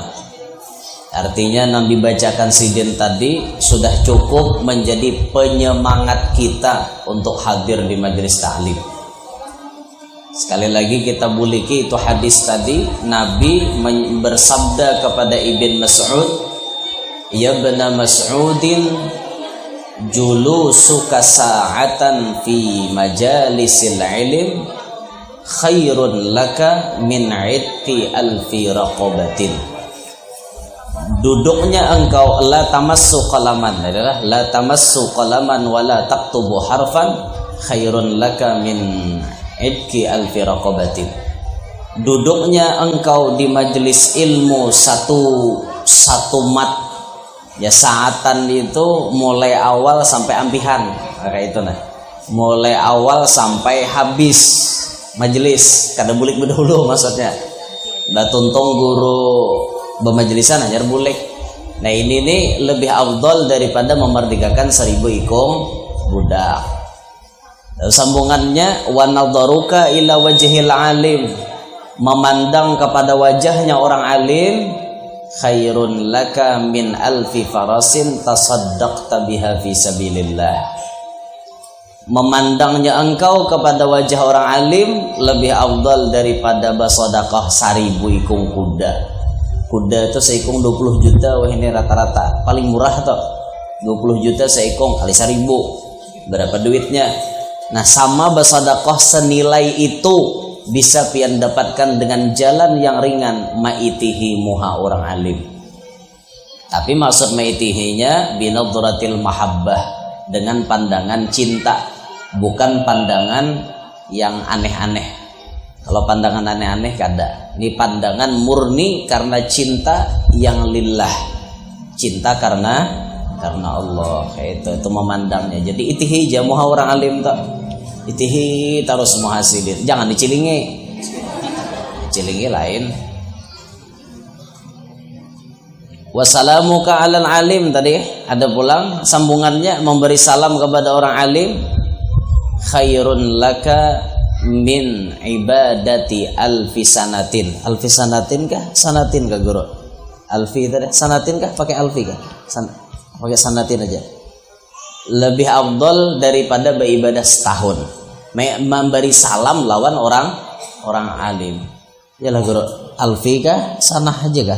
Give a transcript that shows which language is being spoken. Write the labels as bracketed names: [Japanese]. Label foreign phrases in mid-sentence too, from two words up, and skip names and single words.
[Banjar] Artinya Nabi bacakan sidin tadi sudah cukup menjadi penyemangat kita untuk hadir di majelis ta'lim. Sekali lagi kita buliki itu hadis tadi, Nabi bersabda kepada Ibn Mas'ud, [Arabic] "يا ابن مسعود جلوسك ساعة في مجالس العلم خير لك من عتق ألف رقبة." [Banjar] Duduknya engkau [Arabic] لا تمس قلما, adalah لا تمس قلما ولا تكتب حرفا خير لك من عتق ألف رقبة. [Banjar] Duduknya engkau di majelis ilmu satu mat. Ya, saatan itu mulai awal sampai ampihan, kayak itu nah. Mulai awal sampai habis majelis, kada bulik berdahulu maksudnya. Udah tuntung guru bermajelisan ajar bulik. Nah, ini nih lebih afdal daripada memerdekakan 1000 ikung budak. Lalu sambungannya [Arabic] ونظرك إلى وجه العالم, [Banjar] memandang kepada wajahnya orang alim [Arabic] خير لك من ألف فرس تصدقت بها في سبيل الله. [Banjar] Memandangnya engkau kepada wajah orang alim lebih afdal daripada bersedekah 1000 ikung kuda. Kuda itu seikung 20 juta, wah ini rata-rata paling murah toh. 20 juta seikung kali 1000. Berapa duitnya? Nah, sama bersedekah senilai itu bisa pian dapatkan dengan jalan yang ringan, maitihi muha orang alim. Tapi maksud maitihinya [Arabic] بنظرة المحبة, [Banjar] dengan pandangan cinta. Bukan pandangan yang aneh-aneh. Kalau pandangan aneh-aneh kada. Ini pandangan murni karena cinta yang lillah. Cinta karena Allah. Itu memandangnya. Jadi itihi jamuha orang alim tak. Itihi terus muhasidin. Jangan dicilingi. Cilingi lain. [Arabic] وسلامك على العالم [Banjar] tadi ada pulang sambungannya, memberi salam kepada orang alim. [Arabic] خير لك من عبادة ألف سنة. ألف سنة [Banjar] kah? Sanatin kah guru? Alfi tadi. Sanatin kah? Pakai alfi kah? Pakai sanatin aja. Lebih afdal daripada beribadah setahun. Memberi salam lawan orang alim. Yalah guru. Alfi kah? Sanah aja kah?